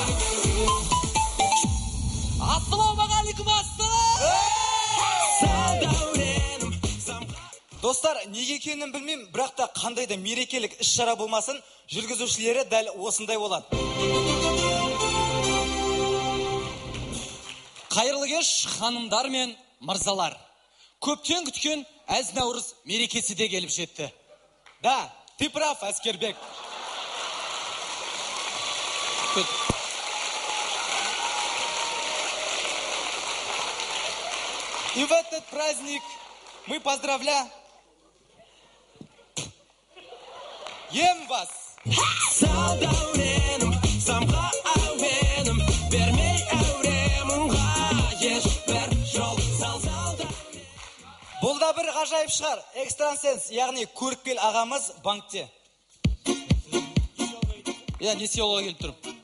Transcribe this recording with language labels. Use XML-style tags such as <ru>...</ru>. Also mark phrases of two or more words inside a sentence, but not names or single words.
<kk>Ассалаумағалейкум, Достар, неге екенін білмеймін, бірақ та қандай да мерекелік іс-шара болмасын, жүргізушілері дәл осындай болады. Қайырлы кеш, ханымдар мен мырзалар. Көптен күткен әз-наурыз мерекесі де келіп жетті.</kk> <ru>Да, ты прав, Әскербек. И в этот праздник мы поздравляем вас.</ru> <kk>Бұл да бір ғажайып шығар. Экстрасенс, яғни көріпкел ағамыз банкте. Несие алуға келіп тұрып.</kk>